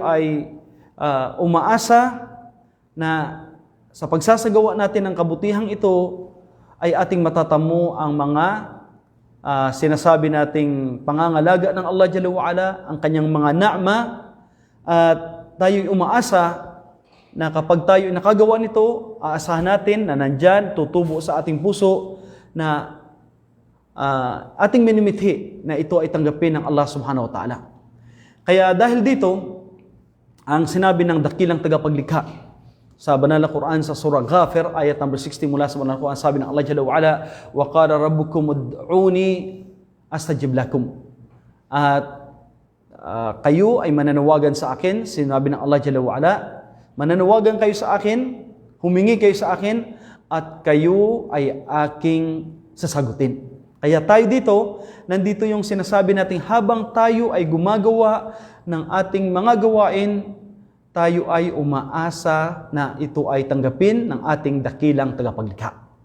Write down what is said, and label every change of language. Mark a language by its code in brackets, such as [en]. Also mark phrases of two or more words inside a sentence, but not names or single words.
[tl] ay umaasa na sa pagsasagawa natin ng kabutihang ito ay ating matatamo ang mga sinasabi nating pangangalaga ng [ar] الله جل وعلا, [tl] ang kanyang mga na'ma, at tayo'y umaasa na kapag tayo nakagawa nito, aasahan natin na nandyan, tutubo sa ating puso na ating minimithi na ito ay tanggapin ng [ar] الله سبحانه وتعالى. [tl] Kaya dahil dito, ang sinabi ng dakilang tagapaglikha sa Banal na Quran sa Surah Ghafir, ayat number 60 mula sa Banal na Quran, sabi ng [ar] الله جل وعلا, وقال ربكم ادعوني أستجب لكم. [tl] At kayo ay mananawagan sa akin, sinabi ng [ar] الله جل وعلا, [tl] mananawagan kayo sa akin, humingi kayo sa akin, at kayo ay aking sasagutin. Kaya tayo dito, nandito yung sinasabi natin, habang tayo ay gumagawa ng ating mga gawain, tayo ay umaasa na ito ay tanggapin ng ating dakilang tagapaglikha.